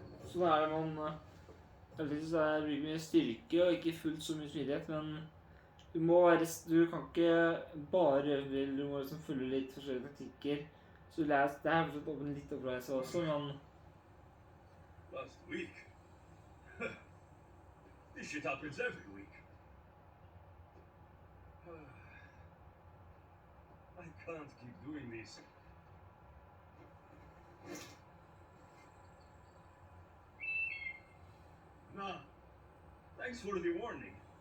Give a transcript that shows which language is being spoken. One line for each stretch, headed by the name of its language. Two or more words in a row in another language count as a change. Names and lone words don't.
Norwegian: Sånn er det man Heldigvis så er det mye styrke og ikke fullt så mye smidighet, men du kan ikke bare røve, du må liksom følge litt forskjellige taktikker. Så det er fortsatt litt opplevelse også, men
English: Last week? This shit happens every week. I can't keep doing this. Nah, thanks for the warning.